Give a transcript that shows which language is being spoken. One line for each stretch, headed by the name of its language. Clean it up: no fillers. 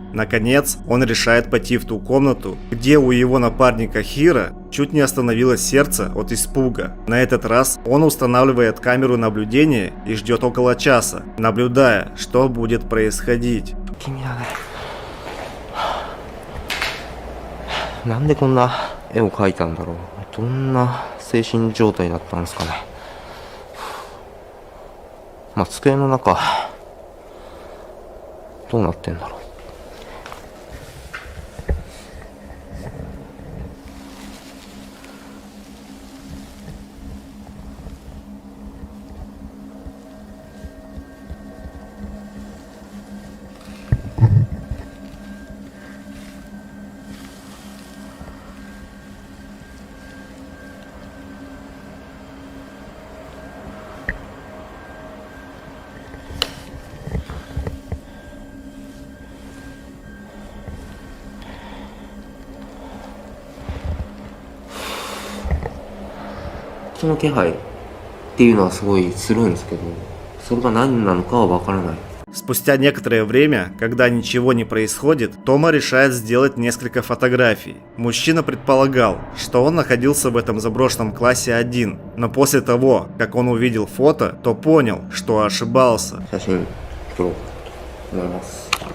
Russian: Наконец, он решает пойти в ту комнату, где у его напарника Хиро чуть не остановилось сердце от испуга. На этот раз он устанавливает камеру наблюдения и ждет около часа, наблюдая, что будет происходить.
Japanese: なんでこんな絵を描いたんだろう。どんな精神状態だったんですかね。まあ机の中どうなってんだろう。人の気配っていうのはすごいするんですけど、それが何なのかはわからない。
Russian: Спустя некоторое время, когда ничего не происходит, Тома решает сделать несколько фотографий. Мужчина предполагал, что он находился в этом заброшенном классе один, но после того, как он увидел фото, то понял, что ошибался.
Japanese: 写真撮ろうと思います。